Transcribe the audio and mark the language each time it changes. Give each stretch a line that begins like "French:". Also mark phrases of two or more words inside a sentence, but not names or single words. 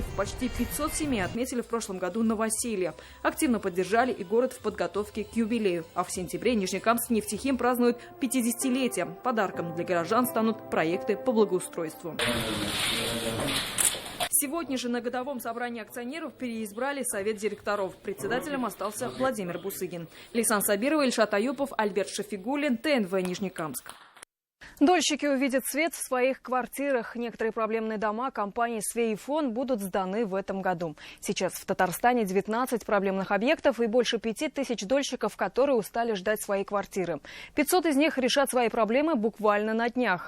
Russian: Почти 500 семей отметили в прошлом году новоселье. Активно поддержали и город в подготовке к юбилею. А в сентябре Нижнекамскнефтехим празднует 50-летие. Подарком для горожан станут проекты по благоустройству. Сегодня же на годовом собрании акционеров переизбрали совет директоров. Председателем остался Владимир Бусыгин. Лейсан Сабирова, Ильшат Аюпов, Альберт Шафигуллин, ТНВ Нижнекамск. Дольщики увидят свет в своих квартирах. Некоторые проблемные дома компании «Свеифон» будут сданы в этом году. Сейчас в Татарстане 19 проблемных объектов и больше 5000 дольщиков, которые устали ждать свои квартиры. 500 из них решат свои проблемы буквально на днях.